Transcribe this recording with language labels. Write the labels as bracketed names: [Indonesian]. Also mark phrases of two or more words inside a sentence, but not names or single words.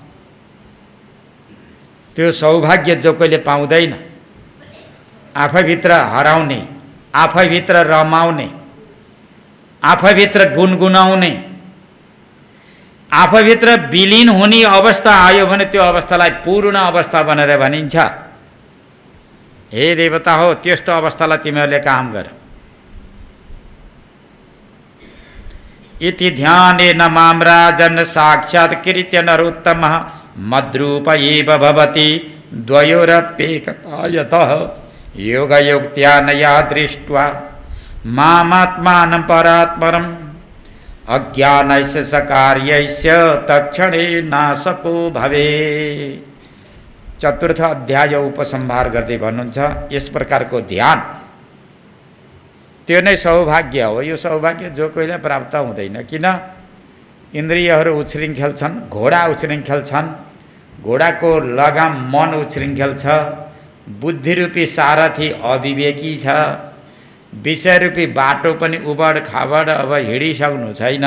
[Nepali] त्यो सौभाग्य जो कोहीले पाउँदैन, आफैभित्र हराउने, आफैभित्र रमाउने, आफैभित्र गुनगुनाउने, आफूभित्र विलीन हुने अवस्था आयो भने त्यो अवस्थालाई पूर्ण अवस्था भनेर भनिन्छ। हे देवता हो, त्यस्तो अवस्थालाई तिमीहरूले काम गर। [Sanskrit] इति ध्यानेन मां राजन् साक्षात्कृत्य नरोत्तमः मद्रूप एव भवति द्वयोरप्येकता यतः योगयुक्त्या नया दृष्ट्वा मामात्मानं परात्परम् अज्ञानस्य सकार्यस्य तक्षणे नाशको भवेत्। [Nepali] चतुर्थ अध्याय उपसंहार गर्दै भन्नुहुन्छ यस प्रकारको ध्यान त्यो नै सौभाग्य हो। यो सौभाग्य जो कोहीलाई प्राप्त हुँदैन। किन? इन्द्रियहरू उच्छृङ्खल छन्, घोडा उच्छृङ्खल छन्, घोडाको लगाम मन उच्छृङ्खल छ, बुद्धिरूपी सारथी अविवेकी छ, विषयरूपी बाटो पनि उबड खाबड अब हिँडिसक्नु छैन।